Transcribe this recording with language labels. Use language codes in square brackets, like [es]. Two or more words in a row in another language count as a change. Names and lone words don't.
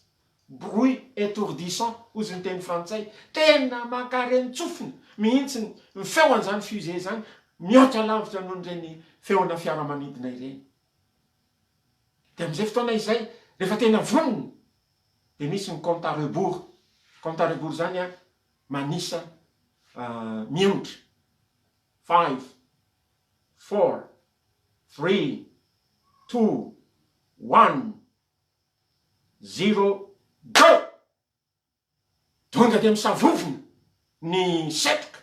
[fr] Bruit étourdissant [mg] ozy ny teny frantsay, tena makareny tsofina mihitsy ny feoan'izany fusée zany, mihoatra lavitra noho n'ireny feona fiaramanidina ireny. De amin'izay fotoana izay rehefa tena vonona de misy ny [fr] compte à rebours. Compte à rebours [mg] zany manisa miontra 5, 4, 3, 2, 1, 0, go! Tonga de misavovona ny setroka.